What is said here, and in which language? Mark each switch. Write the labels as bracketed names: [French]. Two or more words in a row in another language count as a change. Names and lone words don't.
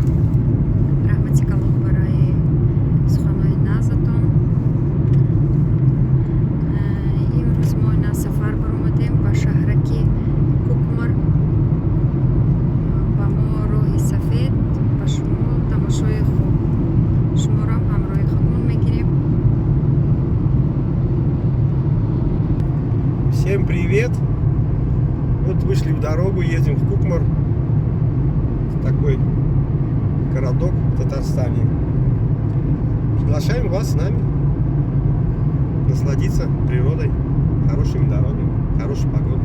[Tajik] رحمتی کلام برای سخنهای نازتان. امروز ما на سفر برآمدیم به شهرکی کوکمار. با ما راه سفید با شما تماشای خوب شما را همراه خودمون میگیریم. [Russian] Всем привет! Вот вышли в дорогу, едем в Кукмар, такой городок в Татарстане. Приглашаем вас с нами насладиться природой, хорошими дорогами, хорошей погодой.